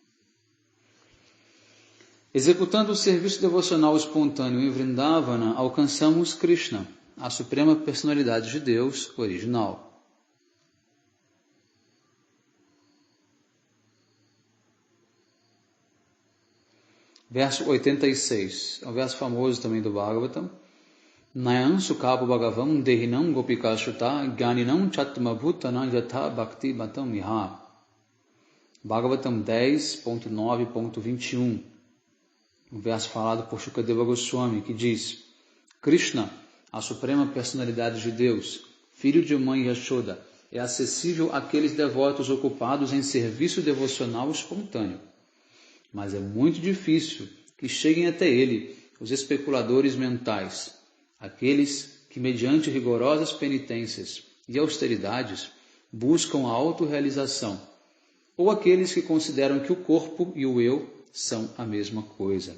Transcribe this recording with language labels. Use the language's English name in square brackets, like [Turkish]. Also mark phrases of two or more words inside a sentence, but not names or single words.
[Portuguese] Executando o serviço devocional espontâneo em Vrindavana, alcançamos Krishna, a Suprema Personalidade de Deus original. Verso 86, é um verso famoso também do Bhagavatam. [Sanskrit] Nayan Sukhapo Bhagavam Dehinam Gopika Shuta Gyaninam Chatma Bhutana Yatha Bhakti Batam Miha. [Portuguese] Bhagavatam 10.9.21. Um verso falado por Shukadeva Goswami, que diz: Krishna, a Suprema Personalidade de Deus, filho de mãe Yashoda, é acessível àqueles devotos ocupados em serviço devocional espontâneo. Mas é muito difícil que cheguem até ele os especuladores mentais, aqueles que, mediante rigorosas penitências e austeridades, buscam a autorrealização, ou aqueles que consideram que o corpo e o eu são a mesma coisa.